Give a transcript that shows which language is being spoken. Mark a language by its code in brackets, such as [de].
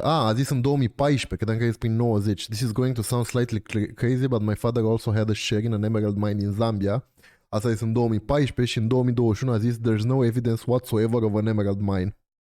[ro] a zis în 2014, credeam că e prin 90. [en] This is going to sound slightly crazy, but my father also had a share in an emerald mine in Zambia. [ro] Asta zis în 2014 și în 2021 a zis [en] there's no evidence whatsoever of an emerald mine.